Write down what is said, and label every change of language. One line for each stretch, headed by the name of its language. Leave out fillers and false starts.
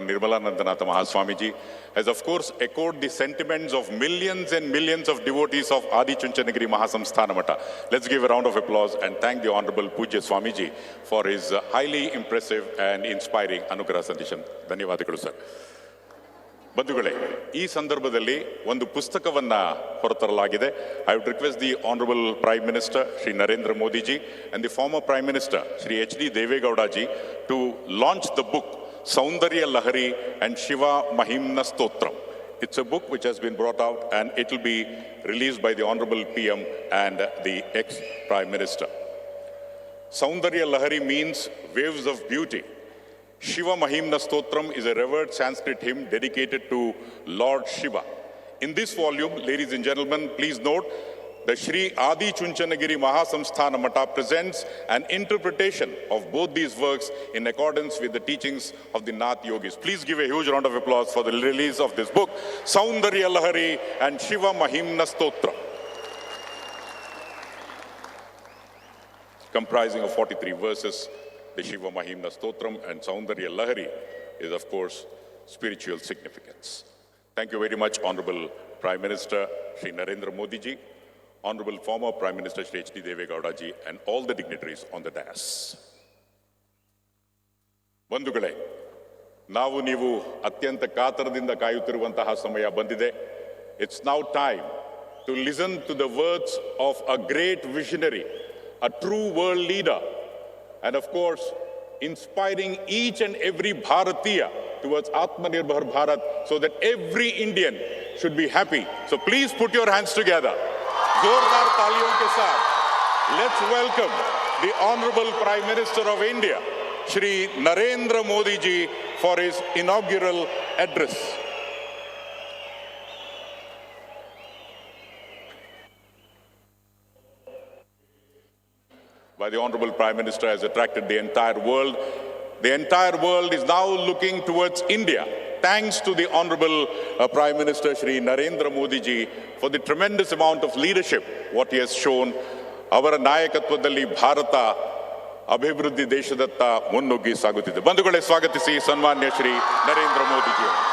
English: Nirmalanandanath Mahaswamiji has of course echoed the sentiments of millions and millions of devotees of Adi Chunchanagiri Mahasamsthana Mata. Let's give a round of applause and thank the Honorable Pujya Swamiji for his highly impressive and inspiring Anugraha Sandesham.
Kannada: ಧನ್ಯವಾದಗಳು sir. ಬಂಧುಗಳೇ, ಈ ಸಂದರ್ಭದಲ್ಲಿ ಒಂದು ಪುಸ್ತಕವನ್ನ ಹೊರತರಲಾಗಿದೆ.
English: I would request the honourable prime minister Shri Narendra Modi ji and the former prime minister Shri H D. Deve Gowda ji to launch the book Saundarya Lahari and Shiva Mahimna Stotram. It's a book which has been brought out and it will be released by the honorable PM and the ex-prime minister. Saundarya Lahari means waves of beauty. Shiva Mahimna Stotram is a revered Sanskrit hymn dedicated to Lord Shiva. In this volume, ladies and gentlemen, please note, the Sri Adi Chunchanagiri Mahasamsthana Mata presents an interpretation of both these works in accordance with the teachings of the Nath Yogis. Please give a huge round of applause for the release of this book, Saundarya Lahari and Shiva Mahimna Stotram. Comprising of 43 verses, the Shiva Mahimna Stotram and Saundarya Lahari is, of course, spiritual significance. Thank you very much, Honorable Prime Minister Shri Narendra Modi ji, Honorable former Prime Minister Shri H.D. Devegowda ji, and all the dignitaries on the dais.
Kannada: ಬಂಧುಗಳೇ, ನಾವು ನೀವು ಅತ್ಯಂತ ಕಾತರದಿಂದ ಕಾಯುತ್ತಿರುವಂತಹ ಸಮಯ ಬಂದಿದೆ.
English: It's now time to listen to the words of a great visionary, a true world leader, and of course, inspiring each and every Bharatiya towards Atmanirbhar Bharat so that every Indian should be happy. So please put your hands together.
Hindi: Zordar taaliyon ke saath,
English: let's welcome the Honorable Prime Minister of India, Shri Narendra Modi ji, for his inaugural address. By the Honorable Prime Minister has attracted the entire world. The entire world is now looking towards India, thanks to the Honorable Prime Minister Shri Narendra Modi ji for the tremendous amount of leadership what he has shown.
Kannada: ಅವರ ನಾಯಕತ್ವದಲ್ಲಿ ಭಾರತ ಅಭಿವೃದ್ಧಿ ದೇಶದತ್ತ ಮುನ್ನುಗ್ಗಿ ಸಾಗುತ್ತಿದೆ. ಬಂಧುಗಳೇ, ಸ್ವಾಗತಿಸಿ ಸನ್ಮಾನ್ಯ Shri Narendra Modi G.